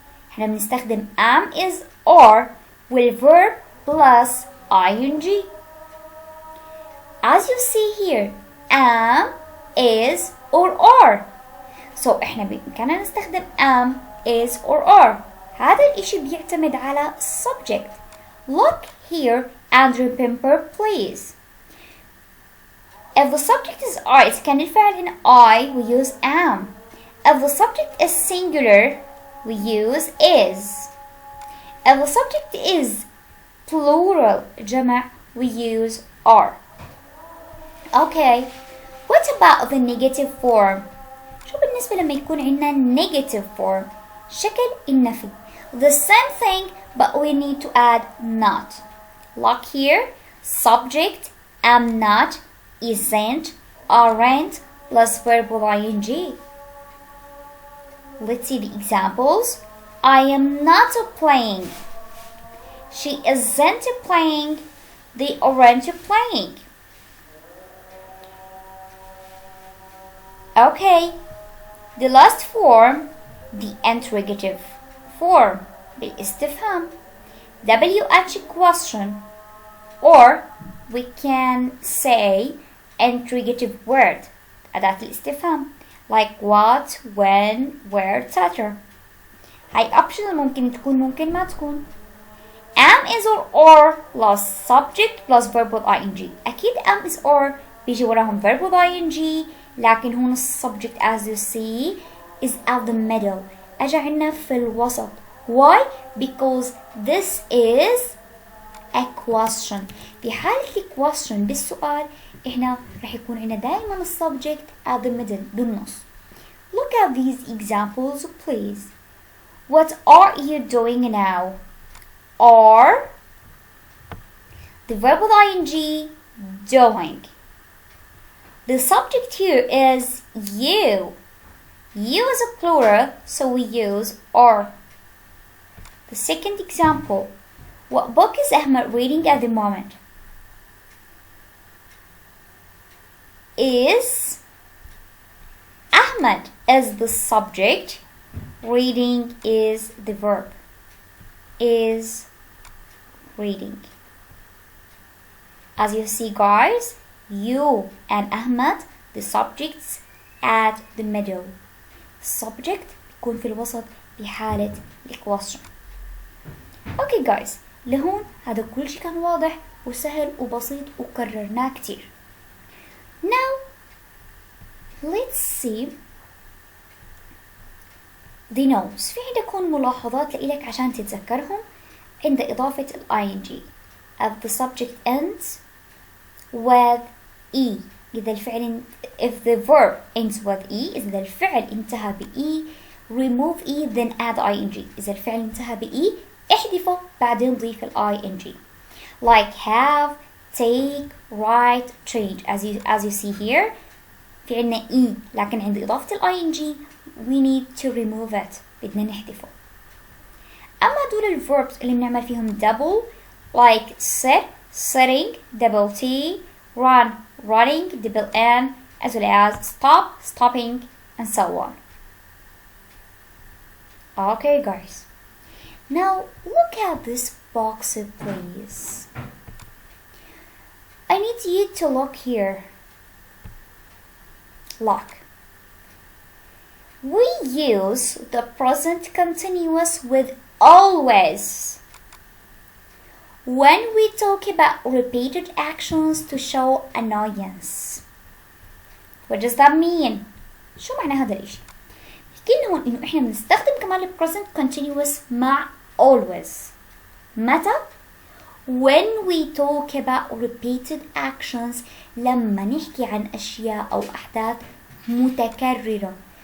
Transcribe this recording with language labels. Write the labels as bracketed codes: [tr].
[ar] احنا بنستخدم am, is, are والverb plus ing. [en] As you see here, am, is or are. [ar] So احنا بإمكاننا نستخدم am, is or are. هذا الاشي بيعتمد على subject. [en] Look here and remember please. If the subject is I, [ar] إذا كان الفعل هنا [en] I, we use am. If the subject is singular, we use is. If the subject is plural, جمع, we use are. Okay, what about the negative form? [ar] شو بالنسبة لما يكون عندنا negative form؟ شكل النفي. [en] The same thing, but we need to add not. Look here, subject, am not, isn't, aren't, plus verb with ing. Let's see the examples. I am not playing. She isn't playing. They aren't playing. Okay, the last form, the interrogative form, بالاستفهام. WH question, or we can say interrogative word, [ar] أداة الاستفهام, [en] like what, when, where, etc. [ar] هاي optional ممكن تكون ممكن ما تكون. [en] Am, is or plus subject plus verb with ing. [ar] أكيد [en] am, is or [ar] بيجي وراهم [en] verb with ing، [ar] لكن هون [en] subject as you see is at the middle. [ar] أجا عنا في الوسط. Why? [en] Because this is a question. [ar] في حالة question بالسؤال إحنا رح يكون عنا دائما [en] subject at the middle [ar] بالنص. [en] Look at these examples please. What are you doing now? Are the verb with ing, doing. The subject here is you. You is a plural, so we use are. The second example. What book is Ahmed reading at the moment? Is Ahmed is the subject reading is the verb. Is reading. As you see guys, you and Ahmed the subjects at the middle. [ar] subject بيكون في الوسط بحالة الquestion. اوكي guys، لهون هذا كل شيء كان واضح وسهل وبسيط وكررناه كتير. [en] Now let's see the notes. [ar] في عندكم ملاحظات لإلك عشان تتذكرهم عند إضافة ing [en] as the subject ends with e. [ar] إذا الفعل [en] if the verb ends with e [ar] إذا الفعل انتهى ب [en] e remove e then add ing. [ar] إذا الفعل انتهى ب e احذفه بعدين ضيف ing. [en] Like have, take, write, change. As you see here [ar] في عنا e لكن عند إضافة [en] ing we need to remove it. [ar] بدنا نحذفه. أما دول الverbs اللي بنعمل فيهم [en] double like sit, sitting, double t, run, running, double n, as well as stop, stopping, and so on. Okay guys, now look at this box please. I need you to look here. Look. We use the present continuous with always when we talk about repeated actions to show annoyance. What does that mean? [ar] شو معنى هذا الاشي؟ بحكي لنا هون انه احنا بنستخدم كمان ال present continuous مع always. متى؟ [en] When we talk about repeated actions [ar] لما نحكي عن اشياء او احداث متكررة.